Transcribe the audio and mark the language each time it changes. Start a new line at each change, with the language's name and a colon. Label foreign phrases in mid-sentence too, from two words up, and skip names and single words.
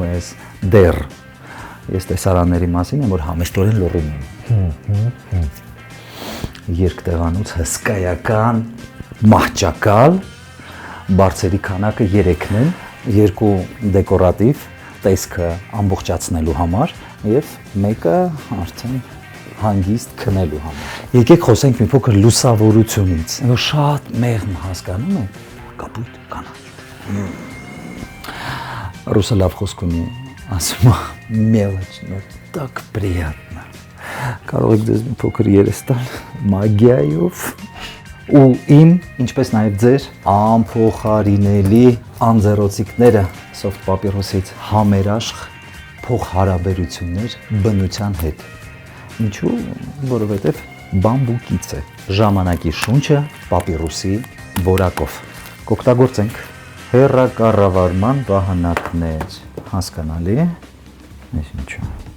Armenian: ես, դեռ։ Ես տեսարանների մասին եմ, որ համեստորեն լռում եմ։ Երկտեղանոց հսկայական մահճակալ, բարձերի քանակը 3-ն են, 2 դեկորատիվ, տեսքը ամբողջացնելու համար եւ մեկը արդեն հանգիստ քնելու համար։ Եկեք խոսենք մի փոքր լուսավորությունից։ Որ շատ մեղմ հասկանում եք, կապույտ կանաչ։ Ռուսը լավ խոսք ունի, ասում է
Russian: мелочь, но так
Armenian: приятно։ Կարող եք դες մի փոքր երես տալ մագիայով։ Ու իմ, ինչպես նաև ձեր, անփոխարինելի անձեռոցիկները
English: soft papyrus-
Armenian: ից համերաշխ փոխհարաբերություններ բնության հետ։ Ինչու՞, որովհետև բամբուկից է, ժամանակի շունչը պապիրուսի որակով։ Կօգտագործենք հեռակառավարման վահանակներ, հասկանալի է, այս ինչու։